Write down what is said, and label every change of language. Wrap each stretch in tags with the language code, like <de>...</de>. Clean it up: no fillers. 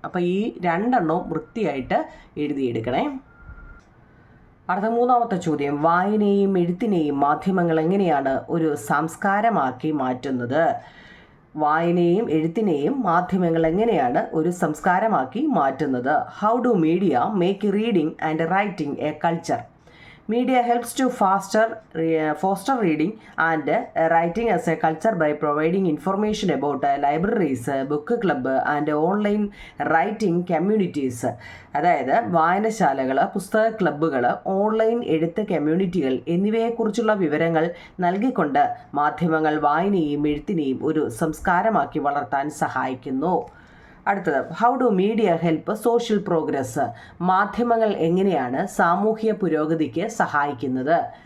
<ml>അപ്പോൾ ഈ രണ്ടെണ്ണവും വൃത്തിയായിട്ട് എഴുതിയെടുക്കണേ. അടുത്ത മൂന്നാമത്തെ ചോദ്യം, വായനയെയും എഴുത്തിനെയും മാധ്യമങ്ങൾ എങ്ങനെയാണ് ഒരു സംസ്കാരമാക്കി മാറ്റുന്നത്? വായനയെയും എഴുത്തിനെയും മാധ്യമങ്ങൾ എങ്ങനെയാണ് ഒരു സംസ്കാരമാക്കി മാറ്റുന്നത്?</ml> <en>How do media make reading and writing a culture? Media helps to foster reading and writing as a culture by providing information about libraries, book club and online writing communities.</en> <ml>അതായത് വായനശാലകൾ, പുസ്തക ക്ലബ്ബുകൾ, ഓൺലൈൻ എഴുത്ത് കമ്മ്യൂണിറ്റികൾ എന്നിവയെക്കുറിച്ചുള്ള വിവരങ്ങൾ നൽകിക്കൊണ്ട് മാധ്യമങ്ങൾ വായനയെയും എഴുത്തിനെയും ഒരു സംസ്കാരമാക്കി വളർത്താൻ സഹായിക്കുന്നു. അടുത്തത്,</ml> <en>How do media help social progress?</en> <ml>മാധ്യമങ്ങൾ എങ്ങനെയാണ് സാമൂഹ്യ പുരോഗതിക്ക് സഹായിക്കുന്നത്?</ml>